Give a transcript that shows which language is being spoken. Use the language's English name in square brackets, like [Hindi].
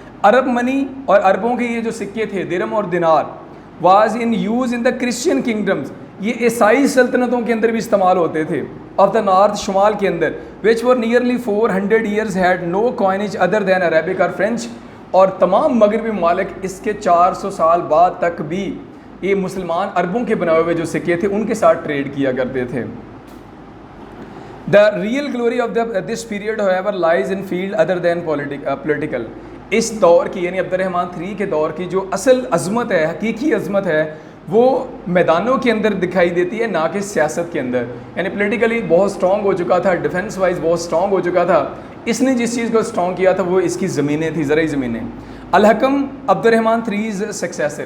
[Urdu] عرب منی اور عربوں کے یہ جو سکے تھے درہم اور دینار [English] was in use in the Christian kingdoms, [Urdu] یہ عیسائی سلطنتوں کے اندر بھی استعمال ہوتے تھے، [English] of the north [Urdu] شمال کے اندر، [English] which for nearly 400 years had no coinage other than Arabic [Urdu] اور فرینچ، اور تمام مغربی ممالک اس کے 400 سال بعد تک بھی یہ مسلمان عربوں کے بنائے ہوئے جو سکے تھے ان کے ساتھ ٹریڈ کیا کرتے تھے. [English] The real glory of this period however lies in field other than political. [Urdu] اس دور کی یعنی عبد الرحمن 3 کے دور کی جو اصل عظمت ہے، حقیقی عظمت ہے، وہ میدانوں کے اندر دکھائی دیتی ہے، نہ کہ سیاست کے اندر. یعنی پولیٹیکلی بہت اسٹرانگ ہو چکا تھا، ڈیفینس وائز بہت اسٹرانگ ہو چکا تھا. اس نے جس چیز کو اسٹرانگ کیا تھا وہ اس کی زمینیں تھیں، زرعی زمینیں. الحکم عبد الرحمن 3's سکسیسر.